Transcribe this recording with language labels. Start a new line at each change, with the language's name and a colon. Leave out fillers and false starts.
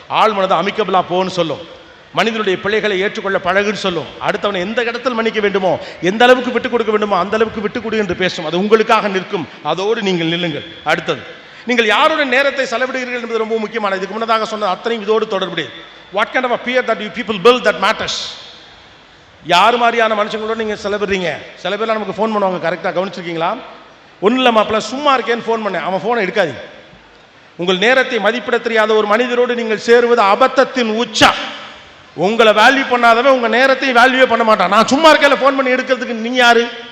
Tamil: ஆழ்மனது அமிக்கபிளா போன்னு சொல்லும். மனிதனுடைய பிள்ளைகளை ஏற்றுக்கொள்ள பழகுன்னு சொல்லும். அடுத்தவனை எந்த இடத்தில் மன்னிக்க வேண்டுமோ, எந்த அளவுக்கு விட்டுக் கொடுக்க வேண்டுமோ அந்த அளவுக்கு விட்டுக் கொடு என்று பேசும். அது உங்களுக்காக நிற்கும். அதோடு நீங்கள் நில்லுங்கள். அடுத்தது, நீங்கள் யாருடன் நேரத்தை செலவிடுகிறீர்கள் என்பது ரொம்ப முக்கியமானது. இதுக்கு முன்னதாக சொன்ன அத்தனையும் இதோடு தொடர்புடையது.
English: What kind of a peer that you people build that matters.
Tamil: யார் மாதிரியான மனுஷங்களோட நீங்கள் செலவிடுறீங்க? சில பேர்லாம் நமக்கு ஃபோன் பண்ணுவாங்க, கரெக்டாக கவனிச்சிருக்கீங்களா? ஒன்றும் இல்லை மாப்பிள்ள, சும்மா இருக்கேன்னு ஃபோன் பண்ணேன், அவன் ஃபோனை எடுக்காதீங்க. உங்கள் நேரத்தை மதிப்பிட தெரியாத ஒரு மனிதரோடு நீங்கள் சேருவது அபத்தத்தின் உச்சா. உங்களை வேல்யூ பண்ணாதவன் உங்கள் நேரத்தையும் வேல்யூவே பண்ண மாட்டான். நான் சும்மா இருக்கல ஃபோன் பண்ணி எடுக்கிறதுக்கு நீங்கள் யாரு?